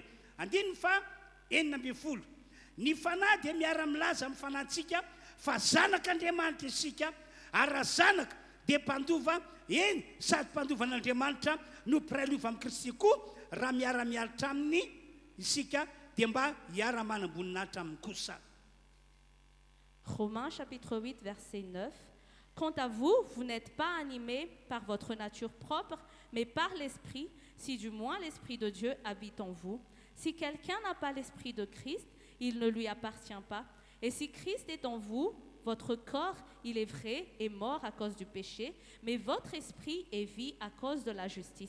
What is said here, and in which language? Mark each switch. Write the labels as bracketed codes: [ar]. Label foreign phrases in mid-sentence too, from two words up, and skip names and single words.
[mg] Andininy fa enina ambin'ny folo. Ny fanahy dia miara-milaza amin'ny fanahintsika fa zanak'Andriamanitra isika, ary raha zanaka dia mpandova eny sady mpandovan'Andriamanitra no mpiray lova amin'ny Kristy koa raha miara-mialitra aminy isika dia mba hiara-manamboninahitra aminy kosa. [fr] Romains chapitre 8, verset 9. Quant à vous, vous n'êtes pas animés par votre nature propre, mais par l'Esprit, si du moins l'Esprit de Dieu habite en vous. Si quelqu'un n'a pas l'Esprit de Christ, il ne lui appartient pas. Et si Christ est en vous, votre corps, il est vrai, est mort à cause du péché, mais votre esprit est vie à cause de la justice.